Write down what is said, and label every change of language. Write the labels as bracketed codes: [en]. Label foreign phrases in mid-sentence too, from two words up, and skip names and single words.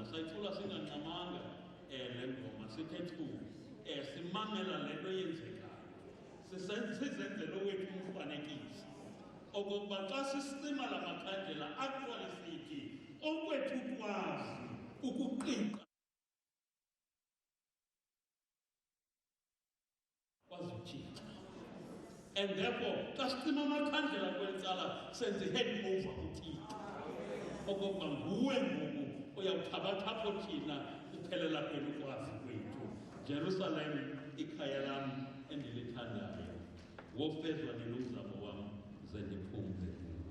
[xh] Sayicula singancamanga le ngoma, sithe thu simamela le nto yenzekayo, sizenzele owethu umfanekiso okokuba xa sisicima la makhandlela actually sithi okwethu ukwazi ukuqiqa kwazi uThixo. And therefore xa sicima amakhandlela kweli cala senze [en] hand over [xh] kuThixo, okokuba nguwe ngoku uyawuthabatha apho thina uphelela kwenu ukwazi kwethu. Jerusalem, ikhaya lam endilithandayo, wofezwa nini umzamo wam, ze ndiphumle.